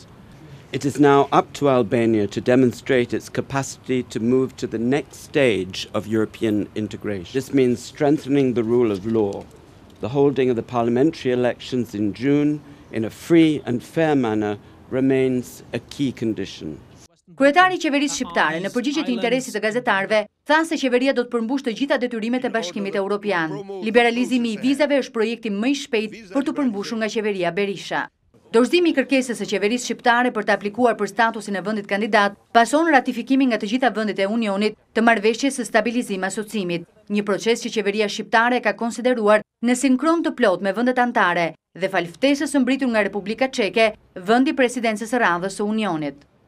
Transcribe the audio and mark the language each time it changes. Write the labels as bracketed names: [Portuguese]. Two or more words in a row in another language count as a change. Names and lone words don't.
[English] It is now up to Albania to demonstrate its capacity to move to the next stage of European integration. This means strengthening the rule of law, the holding of the parliamentary elections in June in a free and fair manner remains a key condition. [Albanian] Kryetari i qeverisë shqiptare në përgjigje të interesit të gazetarëve Tha se qeveria do të përmbush të gjitha detyrimet e Bashkimit Europian. Liberalizimi i vizave është projekti më i shpejt për të përmbushur nga qeveria Berisha. Dorëzimi i kërkesës së qeverisë shqiptare për të aplikuar për statusin e vendit kandidat pason ratifikimin nga të gjitha vendet e Unionit të marrëveshjes së stabilizim asociimit, një proces që qeveria shqiptare ka konsideruar në sinkron të plot me vendet anëtare dhe fal ftesës së mbritur nga Republika Çeke, vendi presidencës së radhës së Unionit.